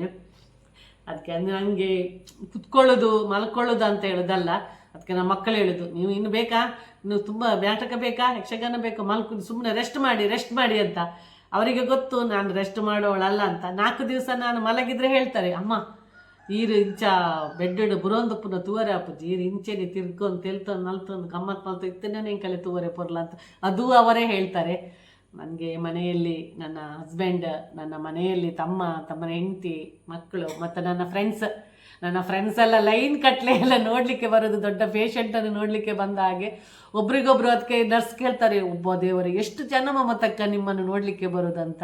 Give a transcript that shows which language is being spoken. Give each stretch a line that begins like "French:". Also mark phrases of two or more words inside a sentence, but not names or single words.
Kannada: ಅದಕ್ಕೆ ನನಗೆ ಕುತ್ಕೊಳ್ಳೋದು ಮಲ್ಕೊಳ್ಳೋದು ಅಂತ ಹೇಳೋದಲ್ಲ. ಅದಕ್ಕೆ ನಮ್ಮ ಮಕ್ಕಳು ಹೇಳೋದು, ನೀವು ಇನ್ನು ಬೇಕಾ, ನೀವು ತುಂಬ ನಾಟಕ ಬೇಕಾ, ಯಕ್ಷಗಾನ ಬೇಕಾ, ಸುಮ್ಮನೆ ರೆಸ್ಟ್ ಮಾಡಿ ಅಂತ. ಅವರಿಗೆ ಗೊತ್ತು ನಾನು ರೆಸ್ಟ್ ಮಾಡೋಳಲ್ಲ ಅಂತ. 4 ದಿವಸ ನಾನು ಮಲಗಿದ್ರೆ ಹೇಳ್ತಾರೆ,
Tulu: ಅಮ್ಮ ಈರು ಇಂಚ ಬೆಡ್ಡು ಬುರೋಂದಪ್ಪನ ತೂವರೆ ಅಪ್ಪಜಿ ಈರು ಇಂಚೆನೆ ತಿರ್ಗೊಂಡು ತೆಲ್ತೊಂದು ನಲ್ತೊಂದು ಗಮ್ಮತ್ತು ಮಲ್ತು ಇತ್ತೇನೆ ಕಲೆ ತೂವರೆ ಪೊರ್ಲ
Kannada: ಅಂತ ಅದು ಅವರೇ ಹೇಳ್ತಾರೆ. ನನಗೆ ಮನೆಯಲ್ಲಿ ನನ್ನ ಹಸ್ಬೆಂಡ್, ನನ್ನ ಮನೆಯಲ್ಲಿ ತಮ್ಮನ ಹೆಂಡತಿ, ಮಕ್ಕಳು ಮತ್ತು ನನ್ನ ಫ್ರೆಂಡ್ಸ್ ಎಲ್ಲ ಲೈನ್ ಕಟ್ಲೆ ಎಲ್ಲ ನೋಡಲಿಕ್ಕೆ ಬರೋದು. ದೊಡ್ಡ ಪೇಷಂಟನ್ನು ನೋಡಲಿಕ್ಕೆ ಬಂದ ಹಾಗೆ ಒಬ್ರಿಗೊಬ್ರು. ಅದಕ್ಕೆ ನರ್ಸ್ ಕೇಳ್ತಾರೆ, ಒಬ್ಬ ದೇವರಿಗೆ ಎಷ್ಟು ಜನ ಮಮತಕ್ಕ ನಿಮ್ಮನ್ನು ನೋಡಲಿಕ್ಕೆ ಬರೋದಂತ.